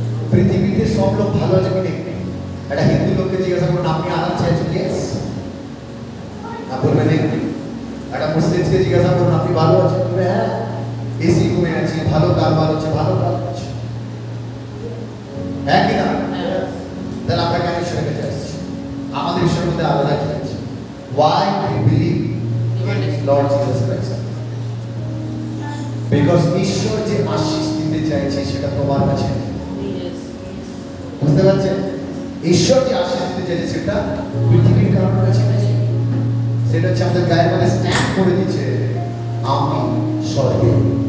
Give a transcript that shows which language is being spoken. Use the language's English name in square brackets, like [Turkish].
[Bangla] পৃথিবীতে সব লোক ভালো আছে কি নেই? একটা হিন্দু লোককে জিজ্ঞাসা করুন আপনি আরাম চাইছেন, ইয়েস না বলবে নেই। একটা মুসলিমকে জিজ্ঞাসা করুন আপনি ভালো আছেন, বলবে হ্যাঁ, এসি ঘুমে আছি, ভালো কারবার হচ্ছে, ভালো কাজ হচ্ছে, হ্যাঁ কি না? তাহলে আমরা কেন ঈশ্বরের কাছে আসছি? আমাদের ঈশ্বরের মধ্যে আলাদা কি আছে? [English] Why we believe in Lord Jesus Christ? [Bangla] Because ঈশ্বর যে আশীষ দিতে চাইছে সেটা তোমার কাছে নেই। বুঝতে পারছেন? ঈশ্বর যে আশীষ দিতে চাইছে সেটা পৃথিবীর কারণে কাছে নেই। সেটা হচ্ছে আমাদের গায়ের মধ্যে স্ট্যাম্প করে দিচ্ছে, আমি স্বর্গে যাব।